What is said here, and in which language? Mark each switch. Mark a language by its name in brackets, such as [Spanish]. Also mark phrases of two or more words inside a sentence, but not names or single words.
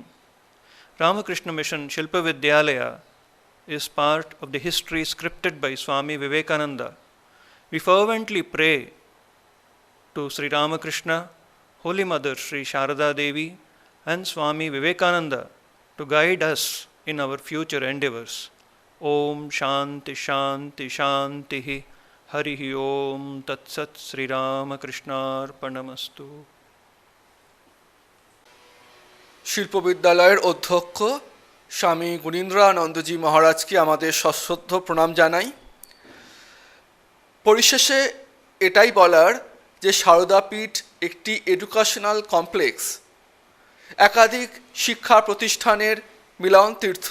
[English] Ramakrishna Mission Shilpa Vidyalaya is part of the history scripted by Swami Vivekananda. We fervently pray to Sri Ramakrishna, Holy Mother Sri Sharada Devi, and Swami Vivekananda to guide us in our future endeavors. [Sanskrit] ॐ शान्ति शान्ति शान्ति हरिः ॐ तत् सत् श्री रामकृष्णार्पणमस्तु. [Bangla] শিল্প বিদ্যালয়ের অধ্যক্ষ স্বামী গুণীন্দ্রানন্দজি মহারাজকে আমাদের সশ্রদ্ধ প্রণাম জানাই। পরিশেষে এটাই বলার যে সারদাপীঠ একটি [English] educational complex, [Bangla] একাধিক শিক্ষা প্রতিষ্ঠানের মিলন তীর্থ।